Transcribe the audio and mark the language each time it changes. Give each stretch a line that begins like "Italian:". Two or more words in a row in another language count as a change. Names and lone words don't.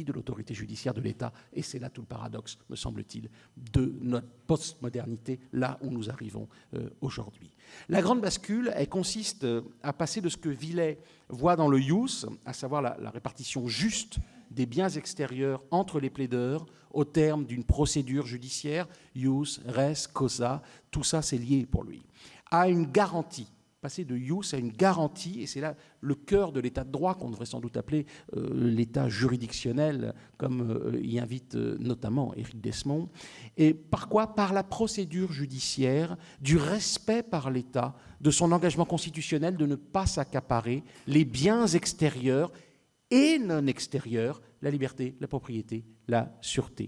French: De l'autorité judiciaire de l'État. Et c'est là tout le paradoxe, me semble-t-il, de notre postmodernité, là où nous arrivons aujourd'hui. La grande bascule, elle consiste à passer de ce que Villet voit dans le ius, à savoir la répartition juste des biens extérieurs entre les plaideurs au terme d'une procédure judiciaire,
Latin: ius, res, causa,
French: tout ça c'est lié pour lui, à une garantie, passer de ius à une garantie, et c'est là le cœur de l'état de droit qu'on devrait sans doute appeler l'état juridictionnel, comme y invite notamment Éric Desmond. Et par quoi? Par la procédure judiciaire, du respect par l'État de son engagement constitutionnel de ne pas s'accaparer les biens extérieurs et non extérieurs, la liberté, la propriété, la sûreté.